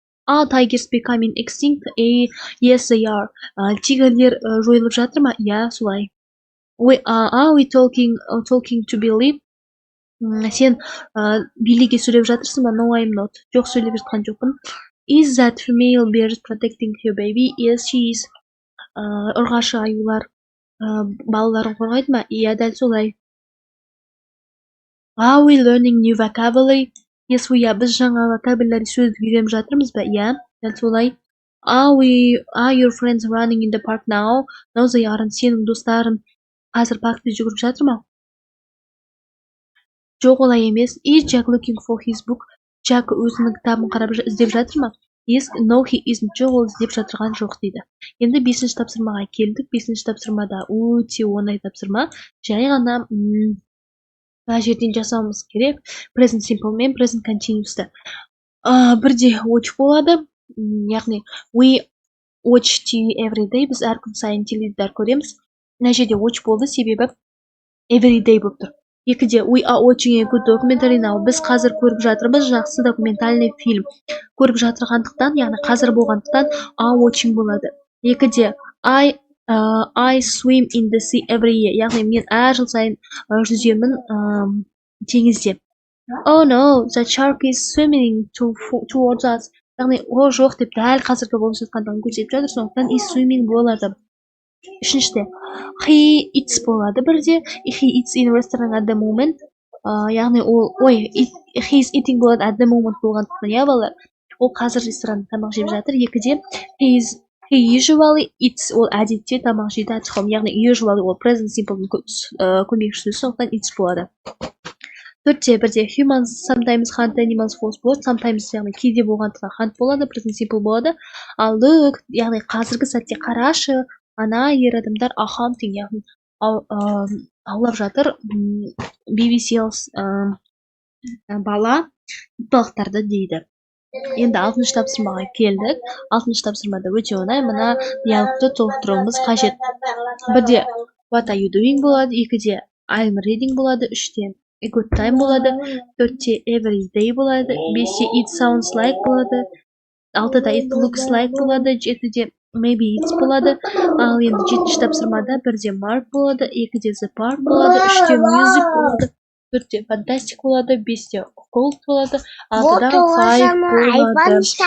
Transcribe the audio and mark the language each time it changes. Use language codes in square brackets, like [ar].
[en] Are tigers becoming extinct? Yes, they are. [kk] Тигрлер жойылып жатыр ма? Я, солай. [en] Are we talking to Billy? [kk] Сен Билиге сөйлеп жатырсың ба? [en] No, I'm not. [kk] Жоқ, сөйлеп жатқан жоқпын. [en] Is that female bear protecting her baby? Yes, she is. [kk] Ұрғашы аюлар балаларын қорғайды ма? Иә, дәл солай. [en] Are we learning new vocabulary? Yes, we are. [kk] Біз жаңа vocabulary сөзді үйреніп жатырмыз ба? Иә, дәл солай. [en] Are your friends running in the park now? No, they aren't. [kk] Сенің достарың қазір паркте жүгіріп жатыр ма? Жоқ, олай емес. [en] Is Jack looking for his book? [kk] Jack өзінің кітабын қарап іздеп жатыр ма? [en] Yes, no, he isn't. [kk] Жоқ, ол іздеп жатырған жоқ дейді. Енді 5-ші тапсырмаға келдік. 5-ші тапсырмада өте оңай тапсырма. Жай ғана жерден жасауымыз керек. Present simple мен present continuous'ты. Бірде watch болады. Яғни we [en] watch TV every day. [kk] Біз әр күн сайын теледидар көреміз. Мына жерде watch болды, себебі every day болып тұр. [en] Екіде we are watching a good documentary now. [kk] Біз қазір көріп жатырмыз жақсы документальный фильм. Көріп жатырғандықтан, яғни қазір болғандықтан are watching болады. [en] Екіде I swim in the sea every year. [kk] Яғни мен әр жыл сайын жүземін теңізде. [en] Oh no, the shark is swimming towards us. [kk] Яғни о жоқ деп дәл қазіргі болып жатқандығын көрсетіп жатыр, сондықтан is swimming болады. Үшіншіде he eats болады бірде. [en] He eats in restaurant at the moment. [kk] Яғни ол he is eating болады at the moment болғандықтан, иә балалар, ол қазір ресторанда тамақ жеп жатыр. Екіде [en] he usually eats, [kk] ол әдетте тамақ жейді [en] at home. [kk] Яғни usually ол present simple көмекші сөз, сондықтан eats болады. Төртте бірде [en] humans sometimes hunt animals [kk] false болады. Sometimes яғни кейде болғандықтан hunt болады, present simple болады. Ал look, яғни қазіргі сәтте қарашы, ана ер адамдар are hunting, яғни аулап жатыр. Baby seals бала итбалықтарды дейді. Енді 6-шы тапсырмаға келдік. 6-шы тапсырмада өте оңай, мына диалогты толықтыруымыз қажет. Бірде [en] what are you doing [kk] болады, екіде I'm reading болады, үште a good time болады, төртте every day болады, бесте [en] it sounds like [kk] болады, алтыда [en] it looks like [kk] болады, жетіде maybe it's болады. Ал енді 7-шы тапсырмада бірде mark болады, екіде the park болады, үште music болады, төртте fantastic болады, бесте gold болады, алтыда five болады.